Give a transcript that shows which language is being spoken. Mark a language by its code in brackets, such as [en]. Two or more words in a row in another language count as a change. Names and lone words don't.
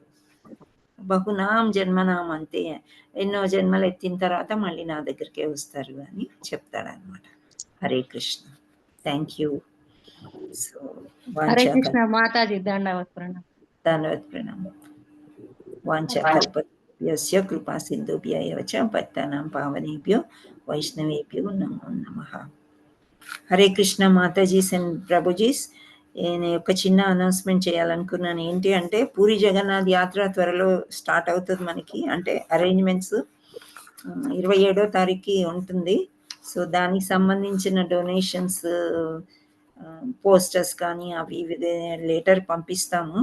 [sa] బహునాం జన్మనాం అంతే, [te] ఎన్నో జన్మలు ఎత్తిన తర్వాత మళ్ళీ నా దగ్గరికే వస్తారు అని చెప్తాడనమాట. [en] Hare Krishna. thank you. so [te] హరే కృష్ణ మాతాజీ. దండవత్ ప్రణామం. ధన్యవాద ప్రణామం. [sa] వాంఛకల్పతరుభ్యశ్చ కృపా సింధుభ్య ఏవ చ పతితానాం పావనేభ్యో వైష్ణవేభ్యో నమో నమః. [te] హరే కృష్ణ మాతాజీస్ అండ్ ప్రభుజీస్. నేను ఒక చిన్న అనౌన్స్మెంట్ చేయాలనుకున్నాను. ఏంటి అంటే పూరి జగన్నాథ్ యాత్ర త్వరలో స్టార్ట్ అవుతుంది మనకి. అంటే అరేంజ్మెంట్స్ 27వ తారీఖుకి ఉంటుంది. సో దానికి సంబంధించిన డొనేషన్స్, పోస్టర్స్ కానీ అవి లేటర్ పంపిస్తాము.